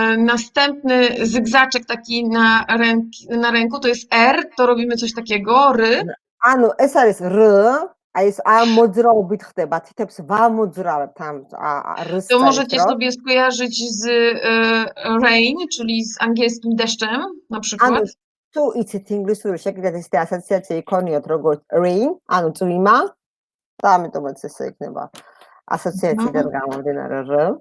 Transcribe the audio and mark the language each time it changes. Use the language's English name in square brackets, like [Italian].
[Polish] Następny zygzaczek taki na ręku to jest R, to robimy coś takiego, R. [Georgian] ანუ ეს არის R, აი ეს ამ მოძრაობით ხდება, თითებს ვამოძრავებთ ამ R-ს. [Polish] To możecie sobie skojarzyć z rain, czyli z angielskim deszczem na przykład. [Georgian] ანუ თუ იცით ინგლისური შეგიძლიათ ეს ასოციაცია იქონიოთ როგორც rain, ანუ წვიმა და ამიტომაც ესე იქნება ასოციაციიდან გამომდინარე R.